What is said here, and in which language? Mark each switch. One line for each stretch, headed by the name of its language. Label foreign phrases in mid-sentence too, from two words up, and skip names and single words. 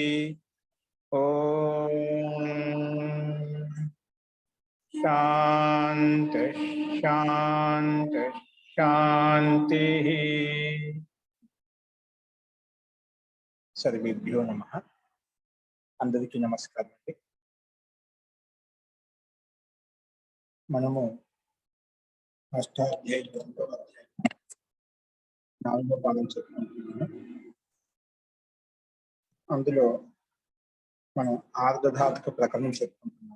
Sanskrit: ओम शांति शांति शांति। सर्वेभ्यो नमः।
Telugu: అందరికీ నమస్కారం। మనము అష్టాధ్యాయ 4వ పాఠం చెప్పుకుంటున్నాము. అందులో మనం ఆర్ధధాతుక ప్రకరణం చెప్పుకుంటున్నాము.